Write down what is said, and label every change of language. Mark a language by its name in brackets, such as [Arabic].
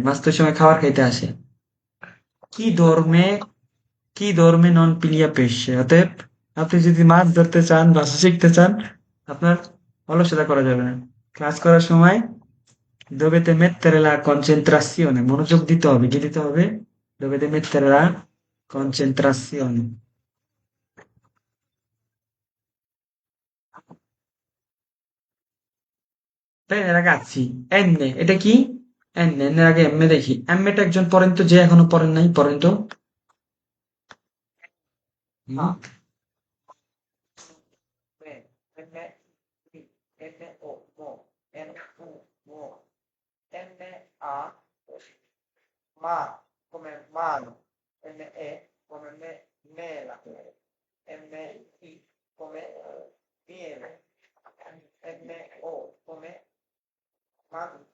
[Bangla] মাছ তো ওই সময় খাবার খাইতে আসে। কি dorme [Italian] chi dorme non piglia pesce। [Bangla] অতএব আপনি যদি মাছ ধরতে চান, ভাষা শিখতে চান, আপনার অলসতা করা যাবে না। ক্লাস করার সময় [Italian] dovete mettere la concentrazione, [Bangla] মনোযোগ দিতে হবে, কি দিতে হবে? [Italian] Dovete mettere la concentrazione। Bene ragazzi, [Bangla] N, এটা কি? N, N এর আগে M দেখি। M টা একজন পড়েন তো, যে এখনো পড়েন নাই, পড়েন তো। হুম? [Italian] A, me, M, I, M, O, mo, N, U, mo, M, A, ma, come mano, M, E, come me, mela, M, I, come miele, M, O, come man,